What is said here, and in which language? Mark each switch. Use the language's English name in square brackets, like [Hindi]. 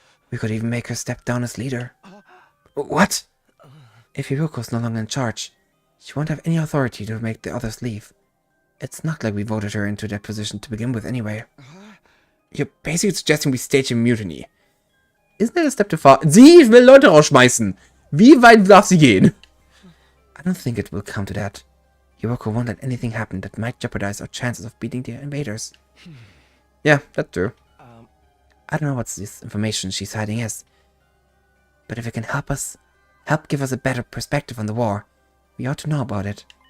[English] We could even make her step down as leader. What? If Hiroko's no longer in charge, she won't have any authority to make the others leave. It's not like we voted her into that position to begin with anyway. You're basically suggesting we stage a mutiny. Isn't that a step too far? [German] Sie will Leute rausschmeißen. Wie weit darf sie gehen? [English] I don't think it will come to that. Hiroko won't let anything happen that might jeopardize our chances of beating the invaders. Yeah, that's true. I don't know what this information she's hiding is, but if it can help give us a better perspective on the war, we ought to know about it.